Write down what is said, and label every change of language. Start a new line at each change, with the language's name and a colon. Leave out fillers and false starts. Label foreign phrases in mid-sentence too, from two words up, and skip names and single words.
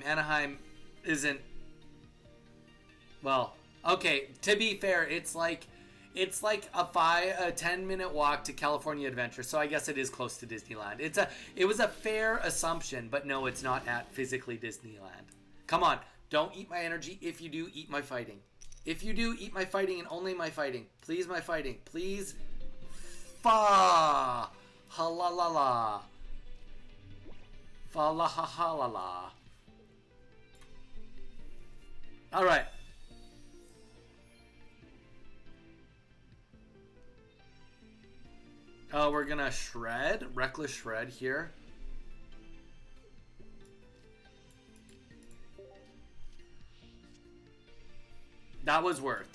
English: Anaheim isn't, well, okay, to be fair, it's like a 10-minute walk to California Adventure, so I guess it is close to Disneyland. It was a fair assumption, but no, it's not at physically Disneyland. Come on, don't eat my energy. If you do, eat my fighting. If you do, eat my fighting and only my fighting. Please, my fighting. Please. Fa. Ha la la la. Fa la ha ha la la. All right. We're gonna shred, reckless shred here. That was worth.